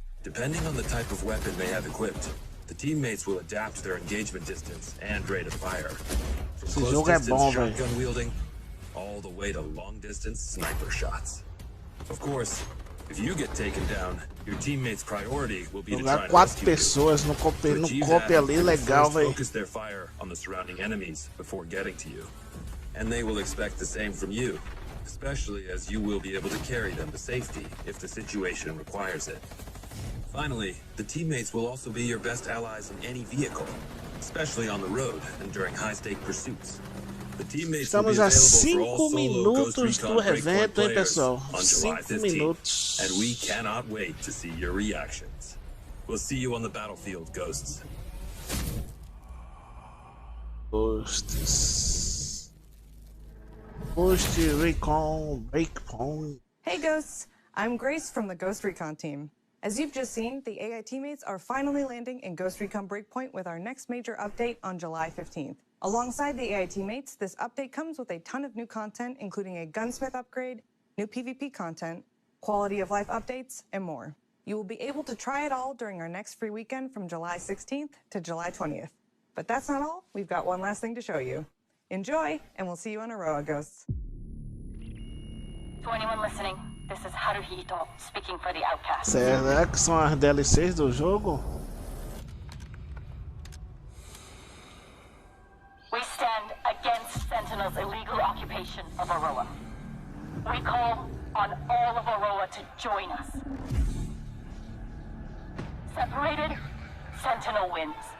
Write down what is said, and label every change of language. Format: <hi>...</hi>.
<en>Depending on the type of weapon they have equipped, the teammates will adapt their engagement distance and rate of fire. From close distance shotgun wielding, all the way to long-distance sniper shots. Of course, if you get taken down, your teammates' priority will be to try and rescue</en> <pt>pessoas no cope ali legal, velho.</pt> <en>Focus their fire on the surrounding enemies before getting to you. And they will expect the same from you, especially as you will be able to carry them to safety if the situation requires it. Finally, the teammates will also be your best allies in any vehicle, especially on the road and during high-stake pursuits.</en> <pt>Estamos a 5 minutos do evento, hein, pessoal? 5 minutos.</pt> <en>And we cannot wait to see your reactions. We'll see you on the battlefield, Ghosts. Ghosts. Ghost Recon Breakpoint. Hey, Ghosts. I'm Grace from the Ghost Recon team. As you've just seen, the AI teammates are finally landing in Ghost Recon Breakpoint with our next major update on July 15th. Alongside the AI teammates, this update comes with a ton of new content, including a gunsmith upgrade, new PvP content, quality of life updates, and more. You will be able to try it all during our next free weekend from July 16th to July 20th. But that's not all. We've got one last thing to show you. Enjoy, and we'll see you on Aroa, Ghosts. To anyone listening, This is Haruhito speaking for the outcast.</en> <pt>Será que são as DLCs do jogo?</pt> <en>We stand against Sentinel's illegal occupation of Aroa. We call on all of Aroa to join us. Separated, Sentinel wins.</en>